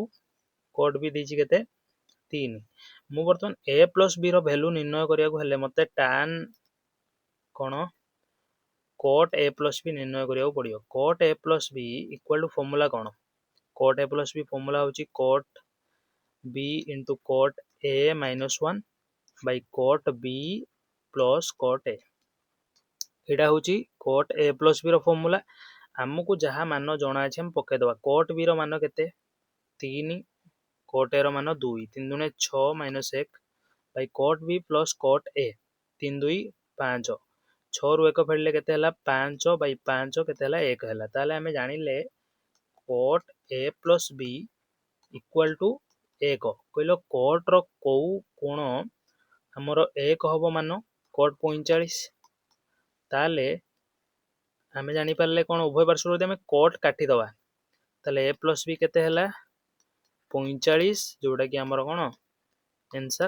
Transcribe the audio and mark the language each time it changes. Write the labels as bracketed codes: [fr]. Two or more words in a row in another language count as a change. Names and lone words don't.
[or] cot B ଦେଇଛି କେତେ 3। ମୁଁ ବର୍ତ୍ତମାନ [en] a plus b [or] ର ଭ୍ୟାଲୁ ନିର୍ଣ୍ଣୟ କରିବାକୁ ହେଲେ ମୋତେ tan କ'ଣ [en] cot A plus b [or] ନିର୍ଣ୍ଣୟ କରିବାକୁ ପଡ଼ିବ। [en] cot A plus b equal to [or] ଫର୍ମୁଲା କ'ଣ। [en] cot A plus b [or] ଫର୍ମୁଲା ହେଉଛି [en] cot b into cot A minus 1 by cot B plus cot A। [or] ଏଇଟା ହେଉଛି [en] cot A plus B [or] ର ଫର୍ମୁଲା। ଆମକୁ ଯାହା ମାନ ଜଣା ଅଛି ଆମେ ପକେଇଦେବା। cot B ର ମାନ କେତେ 3, cot A ର ମାନ 2, 3 ଦୁନେ 6 [en] minus 1 by cot B plus cot A [or] 3 2 5। 6ରୁ 1 ଫେରିଲେ କେତେ ହେଲା 5 by 5 କେତେ ହେଲା 1 ହେଲା। ତାହେଲେ ଆମେ ଜାଣିଲେ [en] cot A plus B equal to [or] 1। କହିଲ cot ର କୋଉ କୋଣ ଆମର 1 ହେବ ମାନ cot 45। ତାହେଲେ ଆମେ ଜାଣିପାରିଲେ କ'ଣ ଉଭୟ ପାର୍ଶ୍ୱରୁ ଯଦି ଆମେ cot କାଟିଦେବା ତାହେଲେ [en] a plus b [or] କେତେ ହେଲା 45, ଯେଉଁଟାକି ଆମର କ'ଣ ଆନ୍ସର୍।